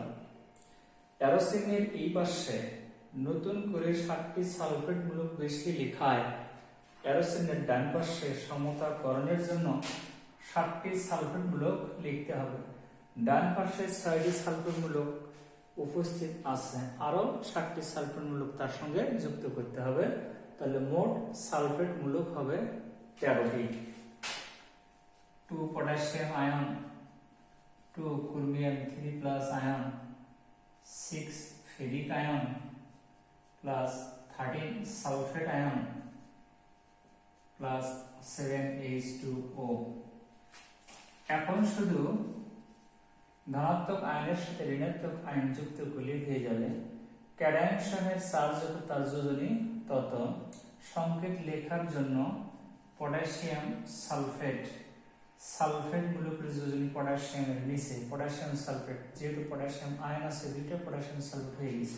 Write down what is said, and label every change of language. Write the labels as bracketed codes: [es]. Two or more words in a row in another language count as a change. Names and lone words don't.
[bn] অ্যারোসিনের এই পাশে নতুন করে 7টি সালফেট মূলক বেশি লেখায় অ্যারোসিনের ডান পাশে সমতাকরণের জন্য 7টি সালফেট মূলক লিখতে হবে। ডান পাশে 6টি সালফেট মূলক উপস্থিত আছে, আরো 7টি সালফেট মূলক তার সঙ্গে যুক্ত করতে হবে। তাহলে মোট সালফেট মূলক হবে 13টি। [en] 2 potassium ion 2 chromium 3 plus ion 6 ferric ion plus 13 sulfate ion plus 7H2O। [bn] এখন শুধু ধনাত্মক আয়নের সাথে ঋণাত্মক আয়ন যুক্ত করলে হয়ে যাবে। ক্যাটায়ন সমেত চার্জ যত তার যোজনী তত সংকেত লেখার জন্য [en] potassium sulfate sulfate [bn] মূলকের যোজনী পটাশিয়ামের নিচে [en] potassium sulfate, [bn] যেহেতু পটাশিয়াম আয়ন আছে দুইটা [en] potassium sulfate [bn] হয়ে গেছে।